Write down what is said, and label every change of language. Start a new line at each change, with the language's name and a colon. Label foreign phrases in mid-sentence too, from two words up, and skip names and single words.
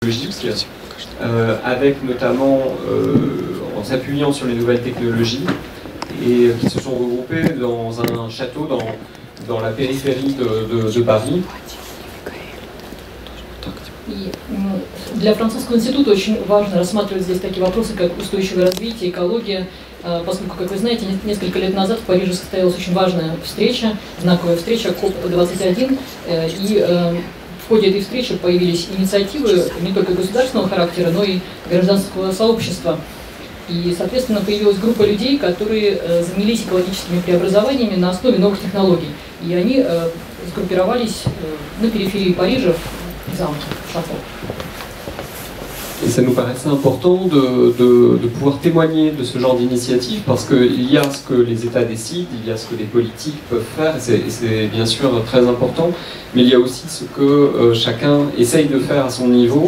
French: technologiques, avec notamment, en s'appuyant sur les nouvelles technologies, et qui se sont regroupés dans un château dans la périphérie de Paris.
Russian: И для французского института очень важно рассматривать здесь такие вопросы, как устойчивое развитие, экология, поскольку, как вы знаете, несколько лет назад в Париже состоялась очень важная встреча, знаковая встреча КОП-21, и в ходе этой встречи появились инициативы не только государственного характера, но и гражданского сообщества. И, соответственно, появилась группа людей, которые занялись экологическими преобразованиями на основе новых технологий. И они сгруппировались на периферии Парижа, в замке, в шато.
French: Et ça nous paraissait important de pouvoir témoigner de ce genre d'initiative parce qu'il y a ce que les États décident, il y a ce que les politiques peuvent faire, et c'est bien sûr très important, mais il y a aussi ce que chacun essaye de faire à son niveau.